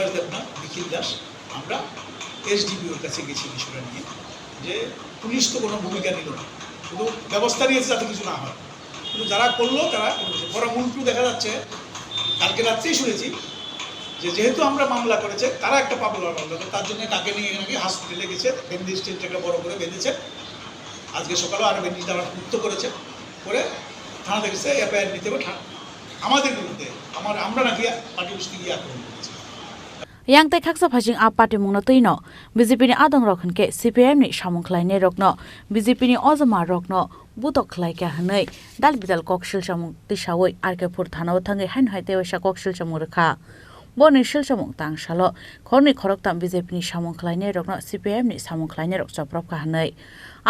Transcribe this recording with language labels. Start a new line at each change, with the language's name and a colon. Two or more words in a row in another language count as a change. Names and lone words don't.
Bangla: দেবনাথ, নিখিল দাস, আমরা এসডিপিওর কাছে গেছি বিষয়টা নিয়ে যে পুলিশ তো কোনো ভূমিকা নিল না, শুধু ব্যবস্থা নিয়েছে যাতে কিছু না হয়, কিন্তু যারা করলো তারা বরং উল্টো দেখা যাচ্ছে কালকে রাত্রেই শুনেছি যে যেহেতু আমরা মামলা করেছে তারা একটা মামলা তার জন্য কাকে নিয়ে নাকি হসপিটালে গেছে, ব্যান্ডেজ টেন্টটা বড় করে বেঁধেছে। আজকে সকালেও আরও ব্যান্ডেজটা আবার মুক্ত করেছে, করে থানা দেখেছে এফআইআর নিতে হবে আমাদের বিরুদ্ধে, আমরা নাকি
English: party office
Bangla: গিয়ে আক্রমণ করেছি।
Kok Borok: yang tai khaksa phajing a party mungna toino BJP ni adong rokhan ke CPM ni samung khlai ne rokno BJP ni ozama rokno butok khlai ka hanai dal bidal kokshil samung tisawoi arkepur thanao thangai hain haite wasa kokshil samung rakha boni shil samung tang shalo khorni khorok tam BJP ni samung khlai ne rokno CPM ni samung khlai ne rok chaprop ka hanai a